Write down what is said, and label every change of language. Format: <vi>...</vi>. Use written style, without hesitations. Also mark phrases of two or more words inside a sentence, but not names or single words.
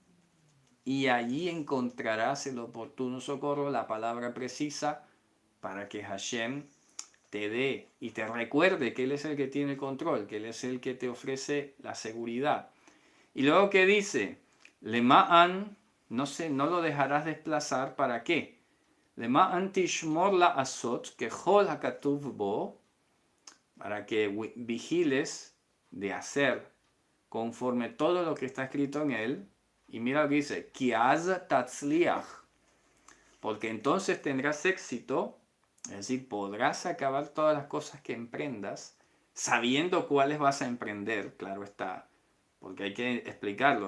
<es>Y allí encontrarás el oportuno socorro, la palabra precisa, para que Hashem te dé y te recuerde que Él es el que tiene el control, que Él es el que te ofrece la seguridad. Y luego que dice, Lema'an, no lo dejarás desplazar, ¿para qué?</es> <he>למען תשמור לעשות,</he> <es>que</es> <he>ככל הכתוב בו,</he> <es>para que vigiles de hacer conforme todo lo que está escrito en él. Y mira lo que dice,</es> <he>כי אז תצליח,</he> <es>porque entonces tendrás éxito. Es decir, podrás acabar todas las cosas que emprendas sabiendo cuáles vas a emprender, claro está, porque hay que explicarlo.</es>